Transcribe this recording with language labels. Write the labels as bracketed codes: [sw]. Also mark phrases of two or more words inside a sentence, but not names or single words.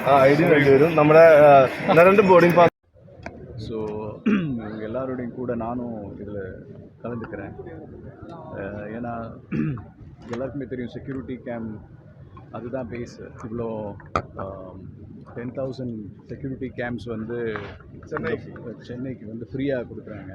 [ml] ഐ ഡി വേണ്ടി വരും. നമ്മുടെ രണ്ട് [en] boarding pass. [ta] ஸோ எல்லாரோடையும் கூட நானும் இதில் கலந்துக்கிறேன். ஏன்னா எல்லாருக்குமே தெரியும் [en] security cam [ta] அதுதான் பேஸ். இவ்வளோ 10,000 [en] security cams [ta] வந்து சென்னைக்கு வந்து ஃப்ரீயாக கொடுக்குறாங்க.